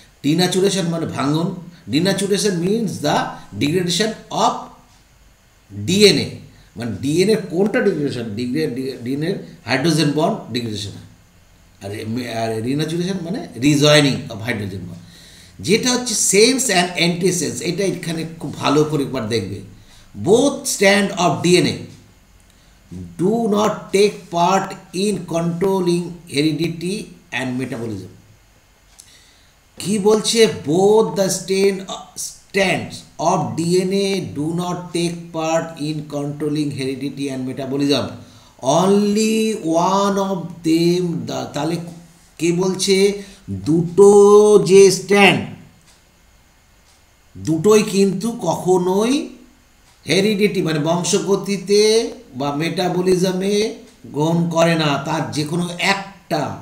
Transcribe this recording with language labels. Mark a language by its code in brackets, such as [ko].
[bn] ডিন্যাচুরেশন মানে ভাঙন, [en] denaturation means the degradation of DNA, [bn] মানে ডিএনএ কোনটা ডিগ্রেডেশন, ডিএনএর হাইড্রোজেন বন্ড ডিগ্রেডেশন হয়। আর রিন্যাচুরেশন মানে [en] rejoining of hydrogen bond, [bn] যেটা হচ্ছে সেন্স অ্যান্ড অ্যান্টিসেন্স। এটা এখানে খুব ভালো করে একবার দেখবে। [en] Both stand of DNA do not take part in controlling heredity and metabolism. [bn] কি বলছে, [en] both the strands of DNA do not take part in controlling heredity and metabolism, only one of them, [bn] তাহলে কে বলছে, দুটো যে stand, দুটোই কিন্তু কখনোই heredity মানে বংশগতিতে বা মেটাবলিজমে গ্রহণ করে না, তার যে কোনো একটা।